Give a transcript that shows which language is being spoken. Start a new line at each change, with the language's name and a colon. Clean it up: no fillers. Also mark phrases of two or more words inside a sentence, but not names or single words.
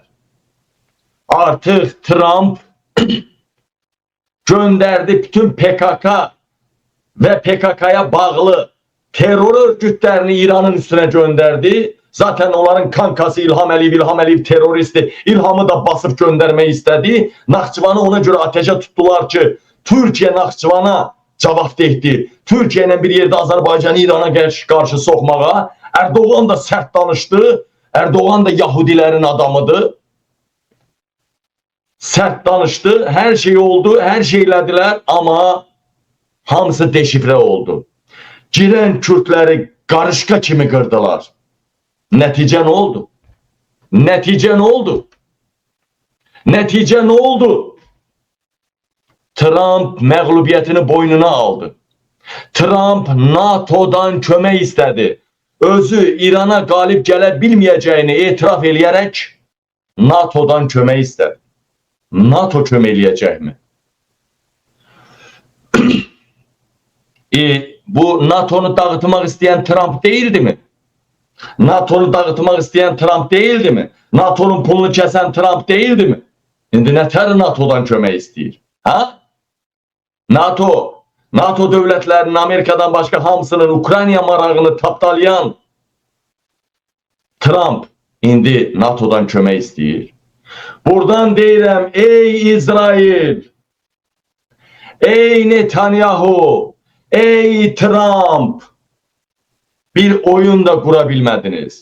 Azerbaijani: Artıq Trump göndərdi bütün PKK və PKK'ya bağlı terör örgütlərini İranın üstünə göndərdi.
Turkish: Zaten onların kankası İlham Əliyev teröristi. İlhamı da basıp göndermeyi istedi. Naxçıvanı ona göre ateşe tuttular ki Türkiye
Azerbaijani: Naxçıvana cavabdehdi.
Turkish: Türkiye ile bir yerde Azerbaycan'ı İran'a karşı sokmağa. Erdoğan da sert danıştı. Erdoğan da Yahudilerin adamıdır. Sert danıştı. Her şey oldu. Her şeylediler ama hamısı deşifre oldu. Giren Kürtleri
Azerbaijani: qarışqa kimi qırdılar. Nəticə nə oldu? Nəticə nə oldu? Nəticə nə oldu? Trump məğlubiyyətini boynuna aldı. Trump NATO'dan kömək istədi. Özü İrana qalib gələ bilməyəcəyini etiraf eləyərək NATO'dan kömək istədi. NATO kömək eləyəcəkmi? Bu NATO'nu dağıtmaq istəyən Trump
Turkish: değildi mi? NATO'nu dağıtmak isteyen Trump değildi mi? NATO'nun pulunu kesen Trump değildi mi?
Azerbaijani: Şimdi nətər NATO'dan kömək istəyir? Ha? NATO devletlerinin Amerika'dan başka hamısının Ukrayna marağını tapdalayan Trump indi NATO'dan kömək istəyir. Buradan deyirəm, ey İsrail, ey Netanyahu, ey Trump, bir oyun da qurabilmədiniz.